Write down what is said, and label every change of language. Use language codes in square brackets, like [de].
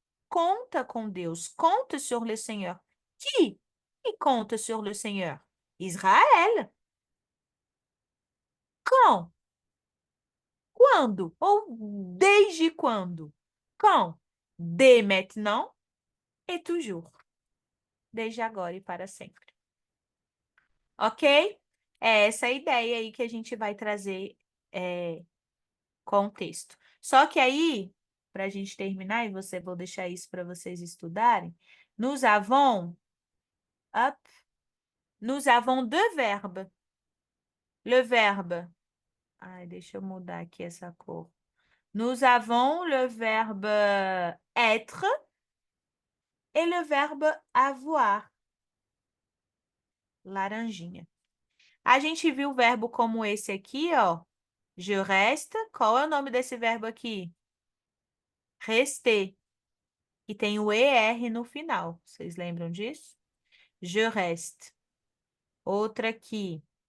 [pt] Conta com Deus. [fr] Compte sur le Seigneur. Qui compte sur le Seigneur? Israël. Quand? [pt] Quando? Ou desde quando? Quand? [fr] Dès maintenant et toujours. [pt] Desde agora e para sempre. Ok? É essa a ideia aí que a gente vai trazer com o texto. Só que aí, para a gente terminar, e vou deixar isso para vocês estudarem, [fr] nous avons deux verbes. Le verbe. [pt] Ai, deixa eu mudar aqui essa cor. [fr] Nous avons le verbe être et le verbe avoir. [pt] Laranjinha. A gente viu o verbo como esse aqui, ó. [fr] Je reste. [pt] Qual é o nome desse verbo aqui? Rester. E tem o ER no final. Vocês lembram disso? [fr] Je reste. [pt] Outra aqui.